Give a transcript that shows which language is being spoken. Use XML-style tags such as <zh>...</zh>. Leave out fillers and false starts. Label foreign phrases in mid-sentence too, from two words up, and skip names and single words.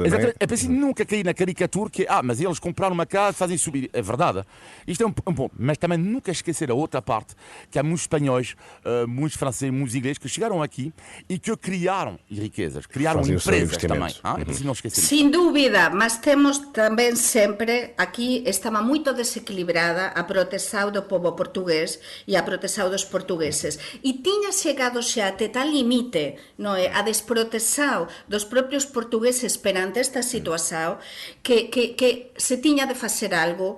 <pt>É preciso nunca cair na caricatura que, mas eles compraram uma casa, fazem subir. É verdade, isto é um ponto, mas também nunca esquecer a outra parte, que há muitos espanhóis, muitos franceses, muitos ingleses que chegaram aqui e que criaram riquezas, criaram empresas também. É preciso não esquecer isso.</pt> <gl>Sin dúbida, mas temos tamén sempre, aquí estaba moito desequilibrada a proteção do povo portugués e a proteção dos portugueses. E tiña chegado xa até tal limite, non é, a desprotexao dos propios portugueses perante esta situación que se tiña de facer algo.</gl>